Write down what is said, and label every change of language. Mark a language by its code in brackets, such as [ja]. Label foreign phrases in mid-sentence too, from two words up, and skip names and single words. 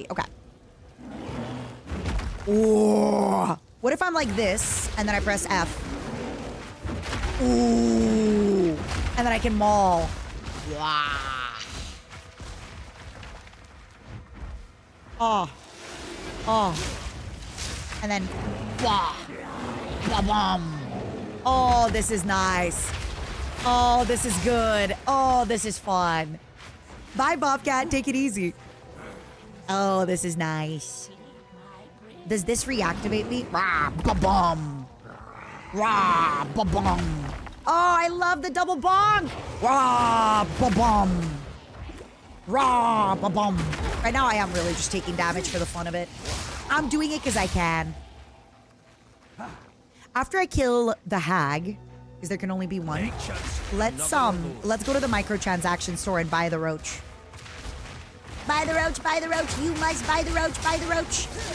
[en] Okay. Ooh. What if I'm like this and then I press F? Ooh. And then I can maul. Wow. Oh. Oh. And then, wah. Ba-bum. Oh, this is nice. Oh, this is good. Oh, this is fun. Bye, Bobcat. Take it easy. Oh, this is nice. Does this reactivate me? Rah, ba-bum. Rah, ba-bum. I love the double bong. Rah, ba-bum. Rah, ba-bum. Right now, I am really just taking damage for the fun of it. I'm doing it because I can. After I kill the hag, because there can only be one, let's go to the microtransaction store and buy the roach. Buy the roach, buy the roach. You must buy the roach, buy the roach.